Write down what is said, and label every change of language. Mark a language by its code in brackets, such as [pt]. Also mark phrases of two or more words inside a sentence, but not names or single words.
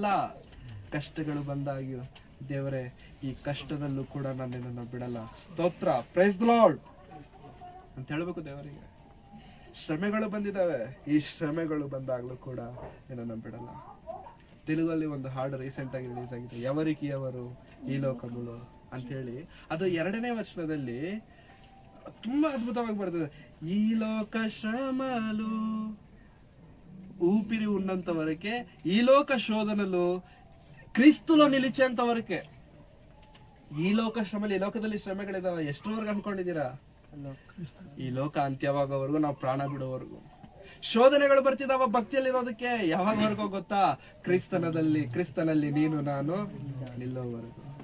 [kn] ಕಷ್ಟಗಳು ಬಂದಾಗ ದೇವರೇ ಈ ಕಷ್ಟದಲ್ಲೂ ಕೂಡ ನಾನು ನಿನ್ನನ್ನು ಬಿಡಲ್ಲ, ಸ್ತೋತ್ರ, [en] Praise the Lord [kn] ಅಂತ ಹೇಳ್ಬೇಕು ದೇವರಿಗೆ. ಶ್ರಮೆಗಳು ಬಂದಿದ್ದಾವೆ, ಈ ಶ್ರಮೆಗಳು ಬಂದಾಗ್ಲೂ ಕೂಡ ನಿನ್ನನ್ನು ಬಿಡಲ್ಲ. ತೆಲುಗಲ್ಲಿ ಒಂದು ಹಾಡು ರೀಸೆಂಟ್ ಆಗಿ ರಿಲೀಸ್ ಆಗಿದೆ, [te] ఎవరికి ఎవరు ಈ ಲೋಕములో [kn] ಅಂತ ಹೇಳಿ. ಅದು 2ನೇ ವಚನದಲ್ಲಿ ತುಂಬಾ ಅದ್ಭುತವಾಗಿ ಬರ್ತದೆ. [te] ఈ లోక శ్రమలు ఊపిరి ఉన్నంత వరకే, ఈ లోక శోధనలు క్రీస్తులో నిలిచేంత వరకే. [kn] ಈ ಲೋಕ ಶ್ರಮಲ್ಲಿ, ಈ ಲೋಕದಲ್ಲಿ ಶ್ರಮೆಗಳಿದಾವೆ. ಎಷ್ಟರವರೆಗೂ ಅನ್ಕೊಂಡಿದ್ದೀರಾ? ಈ ಲೋಕ ಅಂತ್ಯವಾಗೋವರೆಗೂ, ನಾವು ಪ್ರಾಣ ಬಿಡೋವರೆಗೂ. ಶೋಧನೆಗಳು ಬರ್ತಿದಾವ ಭಕ್ತಿಯಲ್ಲಿರೋದಕ್ಕೆ. ಯಾವಾಗವರೆಗೂ ಗೊತ್ತಾ? ಕ್ರಿಸ್ತನಲ್ಲಿ ನೀನು ನಾನು ನಿಲ್ಲೋವರೆಗೂ.